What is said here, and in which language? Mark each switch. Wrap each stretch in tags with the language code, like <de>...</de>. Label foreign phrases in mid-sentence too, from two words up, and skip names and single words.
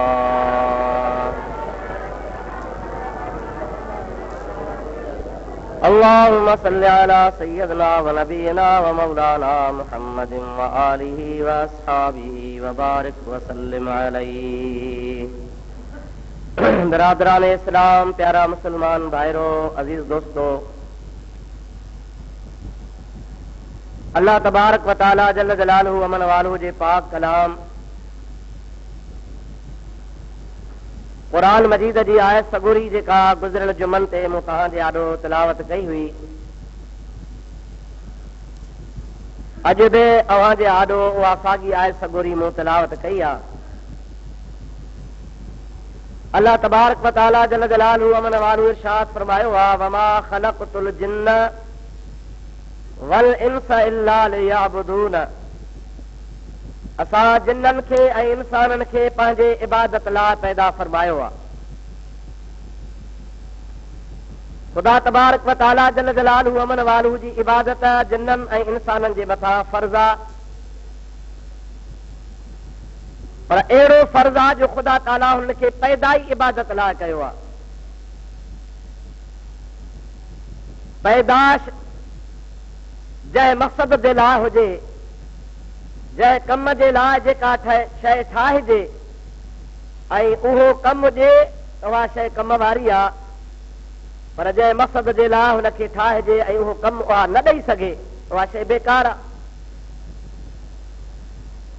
<ar>اللهم صل على سيدنا ونبينا ومولانا محمد وآله وأصحابه وبارك وسلم عليه.</ar> <ur>برادران اسلام، پیارا مسلمان بھائیوں، عزیز دوستوں,</ur> <ar>الله تبارك وتعالى جل جلاله وعم نواله</ar> <sd>जे पाक कलाम कुरान मजीद जी आयत सगुरी जेका गुज़िरियल जुमन ते मूं तव्हां जे आॾो तिलावत कई हुई, अॼु बि अव्हां जे आॾो उहा साॻी आयत सगुरी मूं तिलावत कई आहे.</sd> <ar>الله تبارك وتعالى جل جلاله وعم نواله</ar> <sd>इरशाद फरमायो आहे:</sd> <ar>وما خلقت الجن والإنس إلا ليعبدون.</ar> <sd>असां जिन्ननि खे ऐं इंसाननि खे पंहिंजे इबादत लाइ पैदा फरमायो आहे. ख़ुदा</sd> <ar>تبارك وتعالى جل جلاله وعم نواله</ar> <sd>जी इबादत जिन्ननि ऐं इंसाननि जे मथां फर्ज़ आहे, पर अहिड़ो फर्ज़ आहे जो ख़ुदा ताला हुन खे पैदाई इबादत लाइ कयो आहे. पैदाश जंहिं मक़सद जे लाइ हुजे, जंहिं कम जे लाइ जेका शइ ठाहिजे ऐं उहो कमु हुजे त उहा शइ कम वारी आहे, पर जंहिं मक़सद जे लाइ हुनखे ठाहिजे ऐं उहो कमु उहा न ॾेई सघे उहा शइ बेकार आहे.</sd>